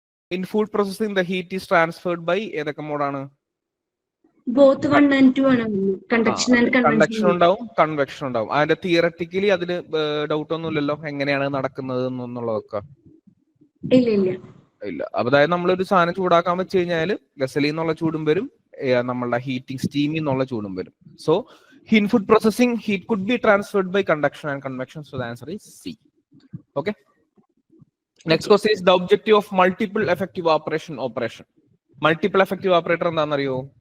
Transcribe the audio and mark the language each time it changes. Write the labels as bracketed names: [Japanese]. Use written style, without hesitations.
[English] In food processing, the heat is transferred by [Malayalam] ഏതൊക്കെ മോഡാണ്? [English] Both 1 and 2 ആണ്. Conduction and convection. [Malayalam] Conduction ഉണ്ടാവും, convection ഉണ്ടാവും. അതിന്റെ തിയററ്റിക്കലി അതിന് ഡൗട്ട് ഒന്നുമില്ലല്ലോ എങ്ങനെയാണ് നടക്കുന്നത് എന്നുള്ളതൊക്കെ? ഇല്ല. അതായത് നമ്മളൊരു സാധനം ചൂടാക്കാൻ വെച്ച് കഴിഞ്ഞാൽ വെസലിൽ നിന്നുള്ള ചൂടും വരും, നമ്മളുടെ ഹീറ്റിംഗ് സ്റ്റീമിൽ നിന്നുള്ള ചൂടും വരും. [English] So in food processing, heat could be transferred by conduction and convection. So the answer is C. Okay. Next question is the objective of multiple effective operation. Multiple effective operator [Malayalam] എന്താണെന്നറിയോ?